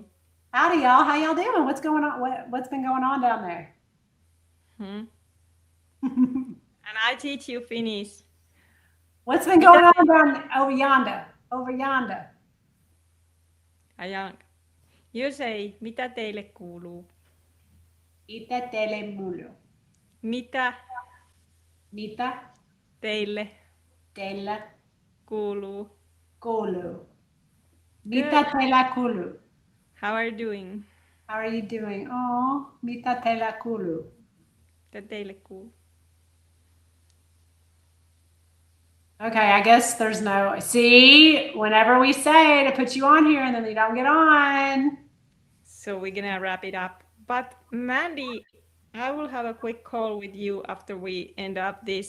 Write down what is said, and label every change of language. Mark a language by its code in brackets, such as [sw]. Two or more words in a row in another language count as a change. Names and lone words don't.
[en] Howdy, y'all. How y'all doing? What's going on? What's been going on down there? And I teach you Finnish. What's been going on down over yonder? Over yonder. Ajan. You say, [fi] mitä teille kuuluu? Mitä teille kuuluu? Mitä teille kuuluu? Mitä teillä kuuluu? [en] How are you doing? How are you doing? [fi] Oh, mitä teillä kuuluu? Mitä teille kuuluu? [en] Okay, I guess there's no. See, whenever we say to put you on here and then they don't get on. So we're gonna wrap it up. But Mandy, I will have a quick call with you after we end up this.